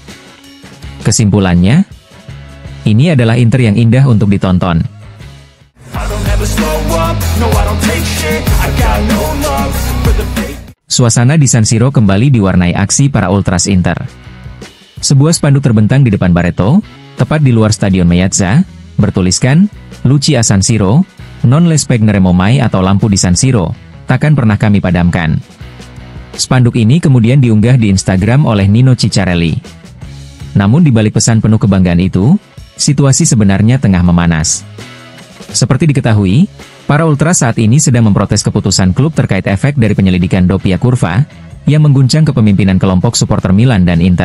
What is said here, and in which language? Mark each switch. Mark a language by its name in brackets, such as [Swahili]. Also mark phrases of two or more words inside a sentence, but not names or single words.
[Indonesian] Kesimpulannya, ini adalah Inter yang indah untuk ditonton. Suasana di San Siro kembali diwarnai aksi para ultras Inter. Sebuah spanduk terbentang di depan Barreto, tepat di luar Stadion Meazza, bertuliskan, [Italian] "Luci a San Siro, non le spegneremo mai," [Indonesian] atau lampu di San Siro, takkan pernah kami padamkan. Spanduk ini kemudian diunggah di Instagram oleh Nino Ciccarelli. Namun di balik pesan penuh kebanggaan itu, situasi sebenarnya tengah memanas. Seperti diketahui, para ultras saat ini sedang memprotes keputusan klub terkait efek dari penyelidikan Doppia Curva, yang mengguncang kepemimpinan kelompok supporter Milan dan Inter.